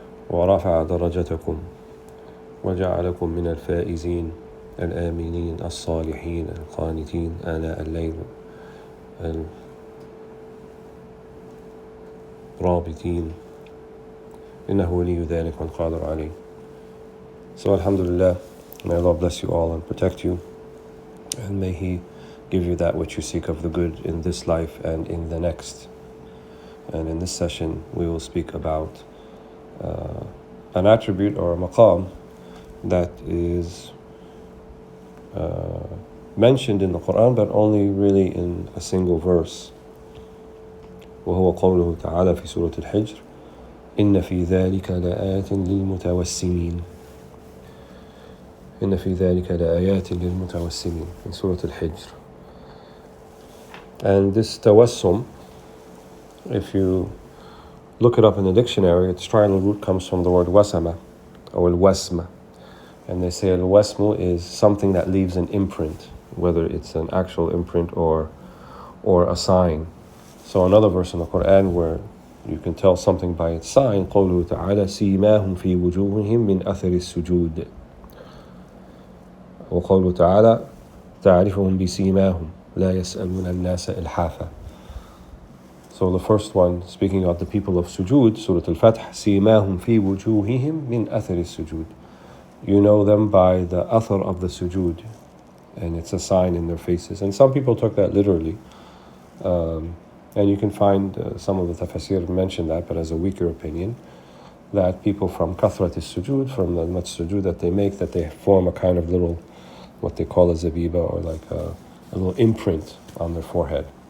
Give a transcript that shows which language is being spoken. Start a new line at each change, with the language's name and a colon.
Arabic: ورفع درجتكم وجعلكم من الفائزين الآمنين الصالحين القانتين آناء الليل الرابطين إنه ولي ذلك والقادر عليه.
English: So alhamdulillah, may Allah bless you all and protect you, and may He give you that which you seek of the good in this life and in the next. And in this session we will speak about an attribute or a maqam that is mentioned in the Quran, but only really in a single verse.
Arabic: وهو قوله تعالى في سورة الحجر إن في ذلك لآيات للمتوسمين. إن في ذلك لآيات للمتوسمين
English: in Surah Al-Hijr. And this tawassum, if you look it up in the dictionary, its triangle root comes from the word wasama or al-wasma. And they say al-wasmu is something that leaves an imprint, whether it's an actual imprint or a sign. So another verse in the Quran where you can tell something by its sign,
Arabic: قوله تعالى سيماهم في وجوههم من أثر السجود. وقوله تعالى تعرفهم بسيماهم لا يسألون الناس إلحافا.
English: So the first one, speaking of the people of sujood, Surah Al-Fath,
Arabic: سيماهم في وجوههم من أثر السجود.
English: You know them by the athar of the sujood, and it's a sign in their faces. And some people took that literally. And you can find some of the tafsir mention that, but as a weaker opinion, that people from kathrat al-sujud, from the much sujud that they make, that they form a kind of little, what they call a zabiba, or like a little imprint on their forehead.